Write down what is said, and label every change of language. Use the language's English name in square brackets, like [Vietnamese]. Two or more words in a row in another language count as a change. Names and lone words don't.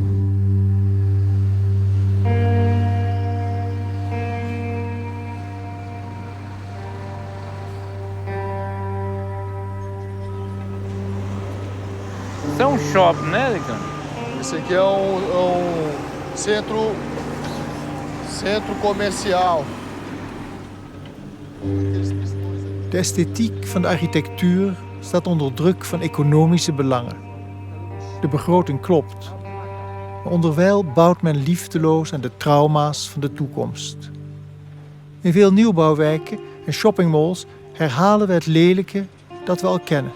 [Portuguese] Isso é um shopping, né, Licano? Esse aqui é um centro comercial. [Dutch] De esthetiek van de architectuur staat onder druk van economische belangen. De begroting klopt, maar onderwijl bouwt men liefdeloos aan de trauma's van de toekomst. In veel nieuwbouwwijken en shoppingmalls herhalen we het lelijke dat we al kennen.